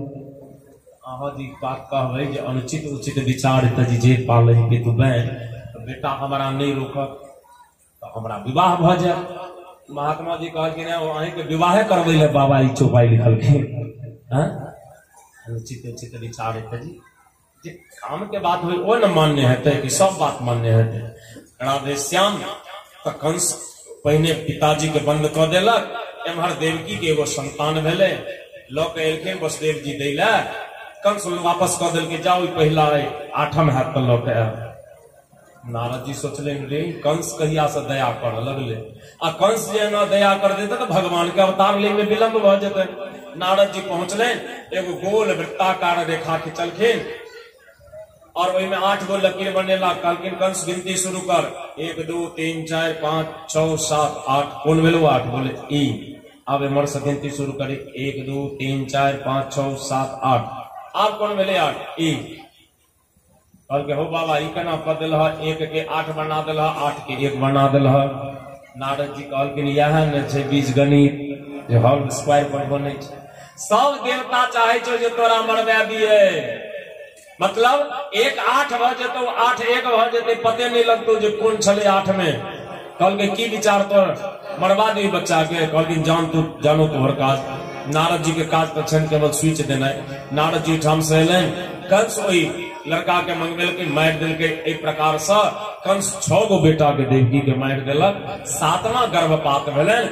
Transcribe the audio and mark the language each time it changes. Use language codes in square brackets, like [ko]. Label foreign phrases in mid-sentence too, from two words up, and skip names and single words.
[mai] अहाँ जी बात कहबै जे अनुचित उचित विचार तजी जे पाले के तू बैन, तो बेटा हमारा नहीं रोकत तो हमरा विवाह भ जाए। महात्मा जी कहलखिन अहीं के विवाह करबै ले बाबा ई चौपाई लिखलखिन। अनुचित उचित विचार तजी जे काम के बात हुई वो न मान्य हेतै कि सब बात मान्य हेतै। राधे श्याम। तो कंस पहिने पिताजी के बंद क देलक, एम्हर देवकी के एगो संतान भेले, ल के एलखिन वसुदेव जी दै ले। कंस वापस क देलकै, जाओ पहिला 8म हाथ तो ल के आएब। नारद जी सोचले रे कंस कहिया से दया कर लगले, आ कंस जे न दया कर देते तो भगवान के अवतार ले में विलंब भ जेतै। नारद जी पहुंचले, एगो गोल वृत्ताकार रेखा खिंचलखिन और वही में 8 गो लकीर बनेला। कहलखिन कंस गिनती शुरू कर, 1 2 3 4 5 6 7 8। कौन भेलो 8? बोले ई। अब एमर से गिनती शुरू करे, 1 2 3 4 5 6 7 8। आप कौन भेले 8? ई। कहलके हो बाबा ई केना क देलह, 1 के 8 बना देलह, 8 के 1 बना देलह। नारद जी कहलखिन यह न छै बीज गणित जे [en] whole square [mai] पर बनै छै। सब देवता चाहे छो जे तोरा मरवा दिए, मतलब 1 8 भ जेतौ, 8 1 भ जेतै, पते नहीं लगतौ जे कोन छले 8 में। कहलके की विचार तोर? मरवा दी बच्चा के। कहलखिन जानो तोहर काज। नारद जी के काज तो छन केवल स्विच देना। नारद जी ठाम से एलन, कंस ओई लड़का के मंगबेल के मार दिल के एक प्रकार से कंस 6 गो बेटा के देवकी के मार देलक। 7वां गर्भपात भेलन।